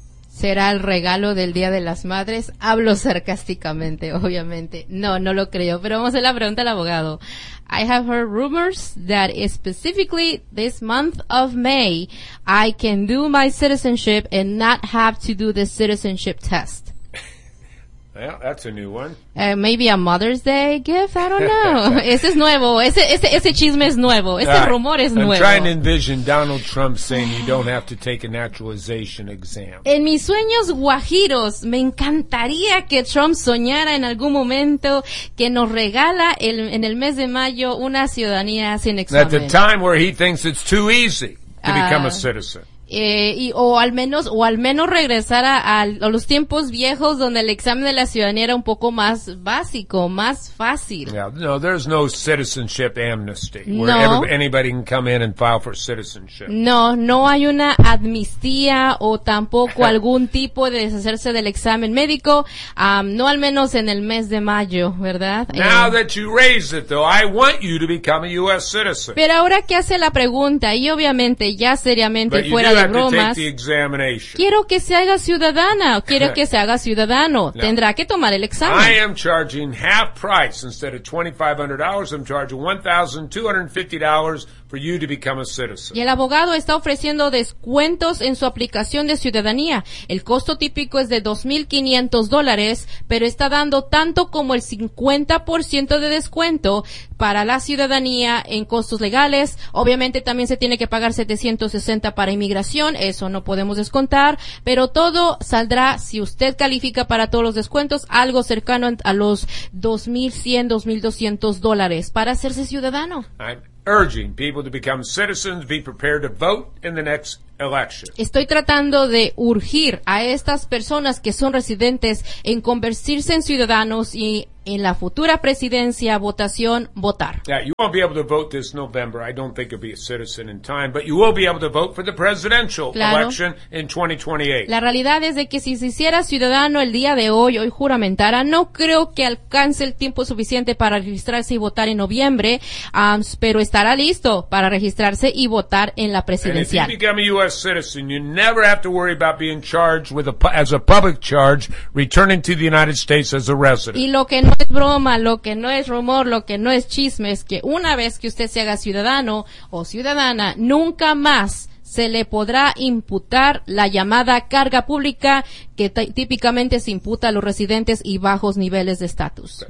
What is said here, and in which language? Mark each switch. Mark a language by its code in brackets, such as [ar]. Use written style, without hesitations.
[es] ¿Será el regalo del Día de las Madres? Hablo sarcásticamente, obviamente. No, no lo creo, pero vamos a la pregunta al abogado. [en] I have heard rumors that specifically this month of May, I can do my citizenship and not have to do the citizenship test. Well, that's a new one. Maybe a Mother's Day gift? I don't know. [es] Ese es nuevo. Ese chisme es nuevo. Ese rumor es nuevo. [en] I'm trying to envision Donald Trump saying you don't have to take a naturalization exam. [es] En mis sueños guajiros, me encantaría que Trump soñara en algún momento que nos regala en el mes de mayo una ciudadanía sin examen. [en] At the time where he thinks it's too easy to become a citizen. [es] o al menos regresar a los tiempos viejos donde el examen de la ciudadanía era un poco más básico, más fácil. [en] Yeah, no, there's no citizenship amnesty where no. anybody can come in and file for citizenship. [es] No, no hay una amnistía o tampoco algún tipo de deshacerse del examen médico, no al menos en el mes de mayo, ¿verdad? [en] Now that you raise it though, I want you to become a US citizen. [es] Pero ahora que hace la pregunta y obviamente ya seriamente [en] But [es] fuera [en] you [es] de bromas. [en] Have to take the examination. [es] Quiero que se haga ciudadana, quiero que se haga ciudadano. No. Tendrá que tomar el examen. [en] I am charging half price instead of $2,500. I'm charging $1,250 for you to become a citizen. [es] Y el abogado está ofreciendo descuentos en su aplicación de ciudadanía. El costo típico es de $2,500, pero está dando tanto como el 50% de descuento para la ciudadanía en costos legales. Obviamente también se tiene que pagar $760 para inmigración, eso no podemos descontar, pero todo saldrá, si usted califica para todos los descuentos, algo cercano a los $2,200 para hacerse ciudadano. [en] I'm urging people to become citizens, be prepared to vote in the next election. [es] Estoy tratando de urgir a estas personas que son residentes en convertirse en ciudadanos y en la futura presidencia, votación, votar. [en] Yeah, you won't be able to vote this November. I don't think you'll be a citizen in time, but you will be able to vote for the presidential election in 2028. [es] La realidad es de que si se hiciera ciudadano el día de hoy juramentara, no creo que alcance el tiempo suficiente para registrarse y votar en noviembre, pero estará listo para registrarse y votar en la presidencial. [en] And if you become a U.S. citizen, you never have to worry about being charged with as a public charge, returning to the United States as a resident. [es] Que no es broma, lo que no es rumor, lo que no es chisme, es que una vez que usted se haga ciudadano o ciudadana, nunca más se le podrá imputar la llamada carga pública que típicamente se imputa a los residentes y bajos niveles de estatus.